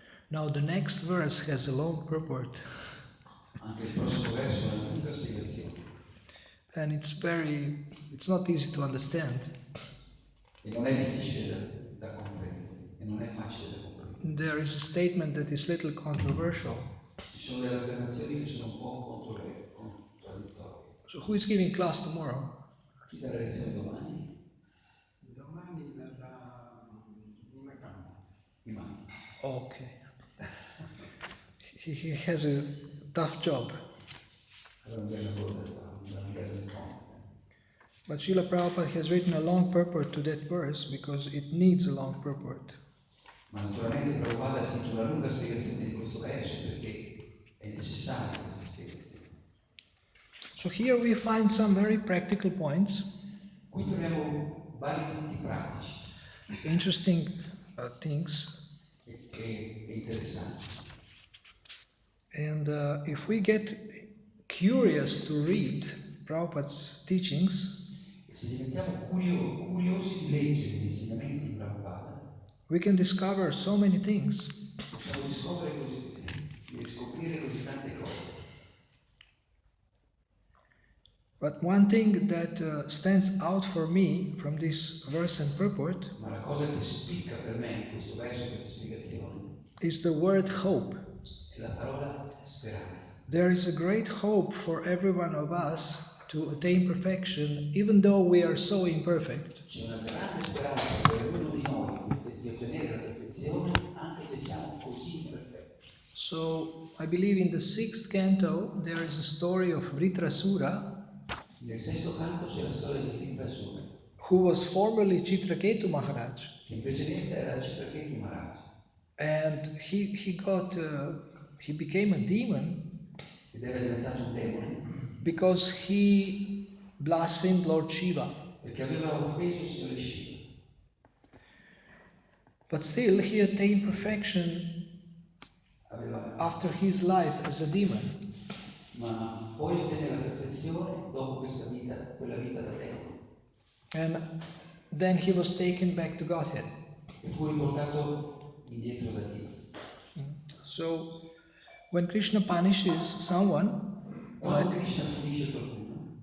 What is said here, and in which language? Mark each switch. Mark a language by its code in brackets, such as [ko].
[en] Now the next verse has a long purport. [it] Anche il prossimo verso è una lunga spiegazione. [en] And it's not easy to understand. [it] E non è difficile da comprendere, e non è facile da comprendere. [en] There is a statement that is little controversial. [it] Ci sono delle affermazioni che sono un po' contraddittorie. [en] So who is giving class tomorrow? [it] Chi dà la lezione domani? Domani in Macambo. Imani. [en] Okay. He has a tough job. [it] Allora un bel lavoro da fare, un bel compito. [en] But Srila Prabhupada has written a long purport to that verse because it needs a long purport. [it] Ma naturalmente Prabhupada ha scritto una lunga spiegazione di questo verso perché è necessaria questa spiegazione. [en] So here we find some very practical points, [it] Qui troviamo vari punti pratici [en] interesting things. [it] e interessanti. [en] And if we get curious to read Prabhupada's teachings, [it] E se diventiamo curiosi di leggere gli insegnamenti di Prabhupada, [en] we can discover so many things. [it] possiamo riscoprire così tante cose. [en] But one thing that stands out for me from this verse and purport [it] Ma la cosa che spicca per me in questo verso, questa spiegazione, [en] is the word hope. [it] è la parola speranza. [en] There is a great hope for every one of us to attain perfection, even though we are so imperfect. [it] C'è una grande speranza per ognuno di noi di ottenere la perfezione, anche se siamo così imperfetti. [en] So I believe in the sixth canto there is a story of Vritrasura, [it] Nel sesto canto c'è la storia di Vrindavana, [en] who was formerly Chitraketu Maharaj, [it] che in precedenza era Chitraketu Maharaj, [en] and he became a demon [it] ed era diventato un demone [en] because he blasphemed Lord Shiva. [it] perché aveva offeso il Signore Shiva. [en] But still, he attained perfection after his life as a demon. [it] Ma poi ottenne la perfezione dopo quella vita da demone. [en] And then he was taken back to Godhead. [it] E fu riportato indietro da Dio. [en] So, when Krishna punishes someone, [it] Quando Krishna punisce qualcuno,